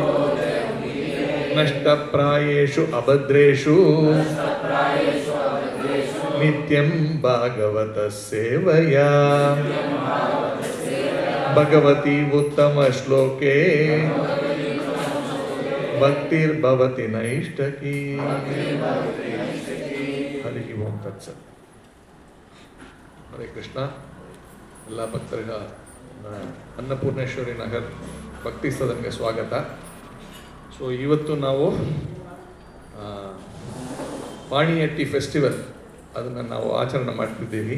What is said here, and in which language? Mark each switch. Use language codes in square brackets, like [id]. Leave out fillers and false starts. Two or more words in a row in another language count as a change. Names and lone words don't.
[sa] नष्टप्रायेषु अभद्रेषु नित्यं भागवतः सेवया भगवती उत्तमश्लोके भक्तिर्भवति नैष्टकी। हरि ओम तत्सत्। हरे कृष्ण। [kn] ಎಲ್ಲ ಭಕ್ತರಿಗೆ ಅನ್ನಪೂರ್ಣೇಶ್ವರಿ ನಗರ್ ಭಕ್ತಿ ಸದನ್ಗೆ ಸ್ವಾಗತ. ಸೊ ಇವತ್ತು ನಾವು ಪಾಣಿಹಟ್ಟಿ ಫೆಸ್ಟಿವಲ್ ಅದನ್ನು ನಾವು ಆಚರಣೆ ಮಾಡ್ತಿದ್ದೀವಿ.